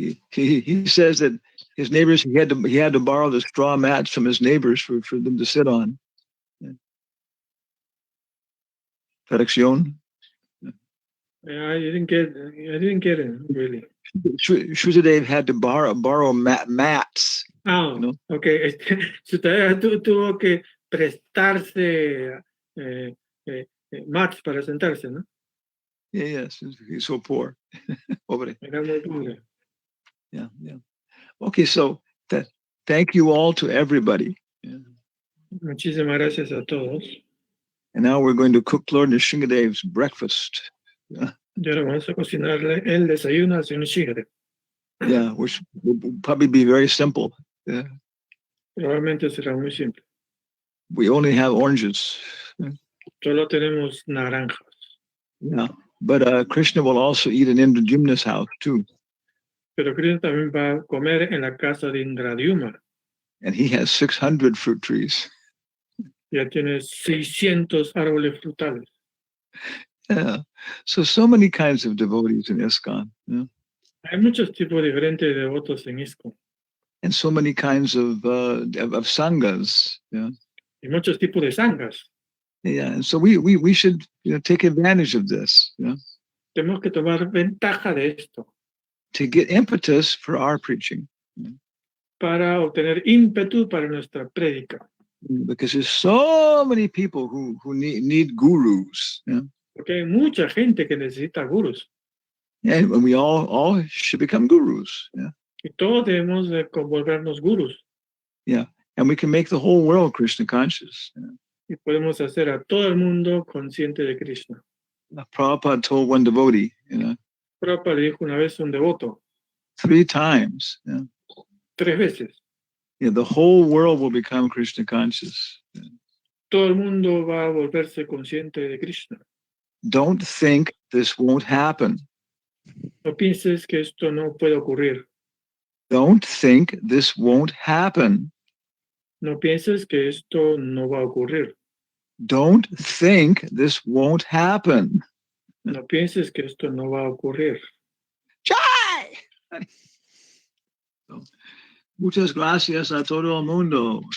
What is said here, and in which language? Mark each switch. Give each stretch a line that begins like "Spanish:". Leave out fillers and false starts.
English: He says that his neighbors he had to borrow the straw mats from his neighbors for them to sit on. Correction. I didn't get it really. Shuddhadev had to borrow mats. Okay.
Spanish: Sutadeva tuvo que prestarse mats para sentarse, ¿no?
English: Yes, he's so poor. Pobre.
Spanish: Era muy pobre.
English: Yeah. Okay, so thank you all to everybody.
Spanish: Muchísimas gracias a todos.
English: And now we're going to cook Lord Nrsingadev's breakfast.
Spanish: Y ahora vamos a cocinarle el desayuno al señor Shigare.
English: Yeah, which will probably be very simple. Yeah.
Spanish: Probablemente será muy simple.
English: We only have oranges.
Spanish: Solo tenemos naranjas.
English: Yeah. But Krishna will also eat in Indradyumna's house too.
Spanish: Pero Krishna también va a comer en la casa de Indradyumna.
English: And he has 600 fruit trees.
Spanish: Ya tiene 600 árboles frutales.
English: Yeah. So many kinds of devotees in ISKCON. Yeah.
Spanish: Hay muchos tipos diferentes de devotos en ISKCON.
English: And so many kinds of sanghas. Yeah.
Spanish: Y muchos tipos de sanghas.
English: Yeah. And so we should take advantage of this. Yeah.
Spanish: Tenemos que tomar ventaja de esto
English: To get impetus for our preaching.
Spanish: para obtener ímpetu para nuestra prédica.
English: Because there's so many people who need gurus. Yeah.
Spanish: Porque hay mucha gente que necesita gurus.
English: And we all should become gurus. Yeah.
Spanish: Y todos debemos de volvernos gurus.
English: Yeah. And we can make the whole world Krishna conscious. Yeah.
Spanish: Y podemos hacer a todo el mundo consciente de Krishna.
English: Prabhupada told one devotee,
Spanish: Prabhupada le dijo una vez a un devoto,
English: 3 times. Yeah.
Spanish: 3 veces.
English: Yeah, the whole world will become Krishna conscious. Yeah.
Spanish: Todo el mundo va a volverse consciente de Krishna.
English: Don't think this won't happen.
Spanish: No pienses que esto no puede ocurrir.
English: Don't think this won't happen.
Spanish: No pienses que esto no va a ocurrir.
English: Don't think this won't happen.
Spanish: No pienses que esto no va a ocurrir. Chai! Muchas gracias a todo el mundo.